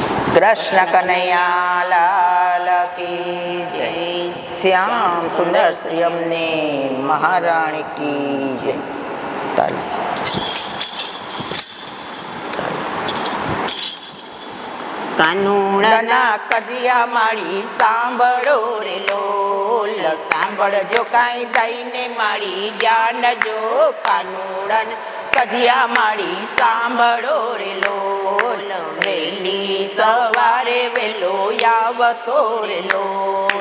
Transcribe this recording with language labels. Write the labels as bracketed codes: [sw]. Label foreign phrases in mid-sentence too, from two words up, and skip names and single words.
[hi] कृष्ण कन्हैया लाल की जय। श्याम सुंदर श्री अम्ने महाराणी की जय। [gu] કાનુડાના કજિયા માળી સાંભળો રે લોલ, સાંભળજો કાંઈ દઈને માળી જ્ઞાન જો. કાનુડાના કજિયા માળી સાંભળો રે લોલ, વહેલી સવારે વહેલો આવતો રે લોલ.